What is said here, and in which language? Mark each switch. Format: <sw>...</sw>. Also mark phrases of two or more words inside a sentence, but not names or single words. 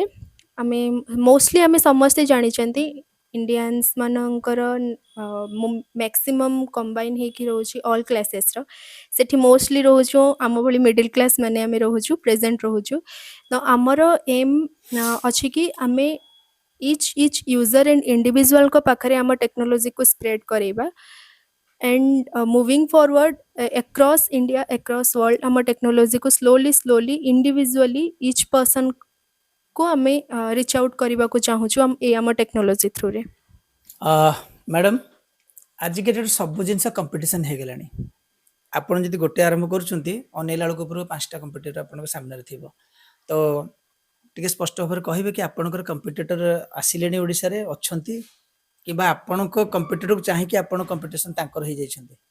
<or>ଆମେ ମୋଷ୍ଟଲି ଆମେ ସମସ୍ତେ ଜାଣିଛନ୍ତି ଇଣ୍ଡିଆନ୍ସ ମାନଙ୍କର</or> <en>maximum combine</en> <or>ହେଇକି ରହୁଛି</or> <en>all classes,</en> <or>ସେଠି ମୋଷ୍ଟଲି ରହୁଛୁ ଆମ ଭଳି</or> <en>middle class</en> <or>ମାନେ ଆମେ ରହୁଛୁ ପ୍ରେଜେଣ୍ଟ ରହୁଛୁ, ତ ଆମର ଏମ୍ ଅଛି କି ଆମେ</or> <en>each user and individual</en> <or>ପାଖରେ ଆମ ଟେକ୍ନୋଲୋଜିକୁ ସ୍ପ୍ରେଡ୍ କରେଇବା,</or> <en>and moving forward across India, across world</en> <or>ଆମ ଟେକ୍ନୋଲୋଜିକୁ</or> <en>slowly individually each person</en> <or>କୁ ଆମେ</or> <en>reach out</en> <or>କରିବାକୁ ଚାହୁଁଛୁ ଏ ଆମ ଟେକ୍ନୋଲୋଜି ଥ୍ରୁରେ। ମ୍ୟାଡ଼ାମ, ଆଜିକା ଡେଟ୍ ସବୁ ଜିନିଷ କମ୍ପିଟିସନ୍ ହେଇଗଲାଣି। ଆପଣ ଯଦି ଗୋଟେ ଆରମ୍ଭ କରୁଛନ୍ତି ଅନେଇଲା ବେଳକୁ ଉପରକୁ 5ଟା କମ୍ପିଟିଟର ଆପଣଙ୍କ ସାମ୍ନାରେ ଥିବ, ତ ଟିକେ ସ୍ପଷ୍ଟ ଭାବରେ କହିବେ କି ଆପଣଙ୍କର କମ୍ପିଟିଟର ଆସିଲେଣି ଓଡ଼ିଶାରେ ଅଛନ୍ତି କିମ୍ବା ଆପଣଙ୍କ କମ୍ପିଟିଟରକୁ ଚାହିଁକି ଆପଣ କମ୍ପିଟିସନ୍ ତାଙ୍କର ହେଇଯାଇଛନ୍ତି?</or>